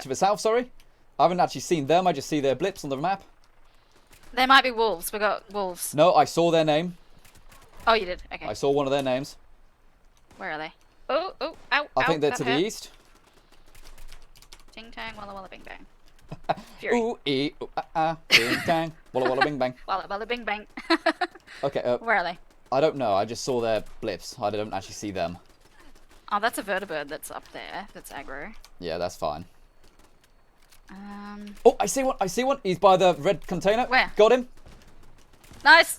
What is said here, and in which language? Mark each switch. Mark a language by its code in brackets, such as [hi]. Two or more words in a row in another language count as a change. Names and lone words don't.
[en] to the south. Sorry, I haven't actually seen them. I just see their blips on the map. There might be wolves. We got wolves. No, I saw their name. Oh, you did. Okay. I saw one of their names. Where are they? Oh, oh, ow, I think they're that to the hurt. east. Ting tang, walla walla bing bang. Fury. Ooh, ee, ooh, bing bang, walla walla bing bang. Walla walla bing bang. Okay, Where are they? I don't know. I just saw their blips. I don't actually see them. Oh, that's a vertibird that's up there. That's aggro. Yeah, that's fine. Um. Oh, I see one. I see one. He's by the red container. Where? Got him. Nice.